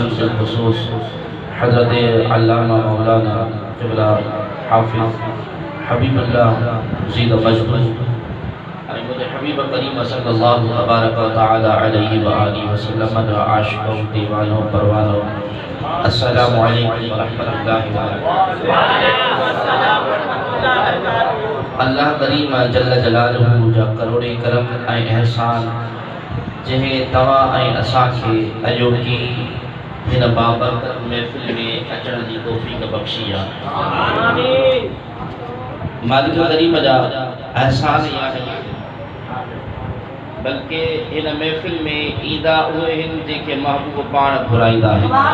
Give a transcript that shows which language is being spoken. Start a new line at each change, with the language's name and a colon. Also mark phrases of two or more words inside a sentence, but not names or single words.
Urdu: بالخصوص حضرت علامہ مولانا قبلہ حافظ حبیب اللہ زید مجبور مجھے حبیب کریم
Arabic: صلی اللہ تبارک و تعالی علیہ وآلہ وسلم
Urdu: عاشقوں دیوانوں پروانوں،
Arabic: السلام علیکم ورحمۃ اللہ وبرکاتہ۔
Sindhi: اللہ کریم
Arabic: جل جلالہ
Sindhi: جا کروڑے کرم ऐं احسان جنہیں تواں ऐं असांखे अॼो की हिन बाबरकत महफ़िल में अचण जी तौफ़ीक़ बख़्शी आहे। मालिक करीम जा एहसान ई आहिनि, बल्कि हिन महफ़िल में ईंदा उहे आहिनि जेके महबूब पाण घुराईंदा आहिनि।